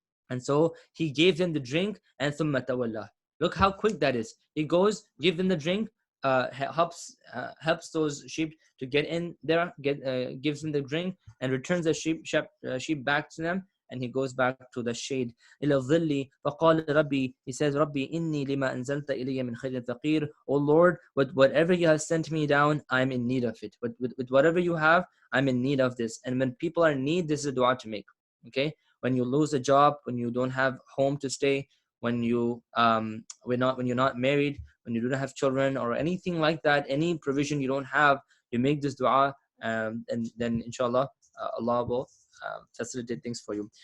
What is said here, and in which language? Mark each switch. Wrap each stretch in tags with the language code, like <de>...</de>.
<en>And so he gave them the drink, and</en> <ar>ثُمَّ تَوَلَّى.</ar> <en>Look how quick that is. He goes, give them the drink, helps those sheep to get in there, gives them the drink, and returns the sheep back to them, and he goes back to the shade.</en> <ar>إلى الظل فقال ربي,</ar> <en>he says,</en> <ar>ربي إني لما أنزلت إلي من خير فقير.</ar> <en>Oh Lord, with whatever you have sent me down, I'm in need of it. With whatever you have, I'm in need of this. And when people are in need, this is a dua to make. Okay, when you lose a job, when you don't have home to stay, when when you're not married, when you don't have children or anything like that, any provision you don't have, you make this dua, and then inshallah Allah will facilitate things for you.</en>